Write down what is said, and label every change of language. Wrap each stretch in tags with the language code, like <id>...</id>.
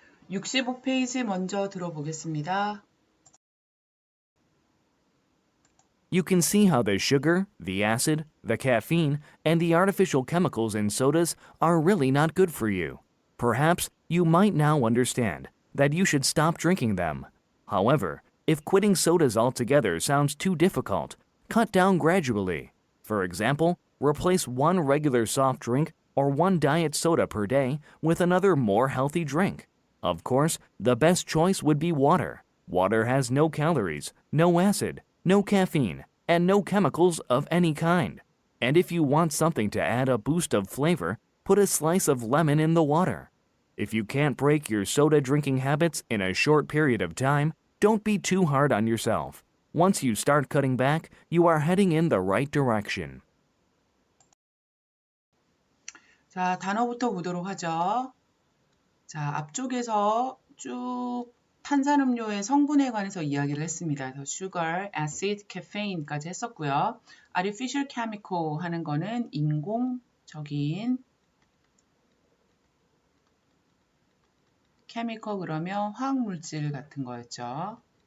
<ko>65페이지 먼저 들어보겠습니다.</ko> <en>You can see how the sugar, the acid, the caffeine, and the artificial chemicals in sodas are really not good for you. Perhaps you might now understand that you should stop drinking them. However, if quitting sodas altogether sounds too difficult, cut down gradually. For example, replace one regular soft drink or one diet soda per day with another more healthy drink. Of course, the best choice would be water. Water has no calories, no acid, no caffeine, and no chemicals of any kind. And if you want something to add a boost of flavor, put a slice of lemon in the water. If you can't break your soda drinking habits in a short period of time, don't be too hard on yourself. Once you start cutting back, you are heading in the right direction.</en> <ko>자, 단어부터 보도록 하죠. 자, 앞쪽에서 쭉 탄산음료의 성분에 관해서 이야기를 했습니다. 그래서 sugar, acid, caffeine까지 했었고요. artificial chemical 하는 거는 인공적인 chemical 그러면 화학물질 같은 거였죠.</ko>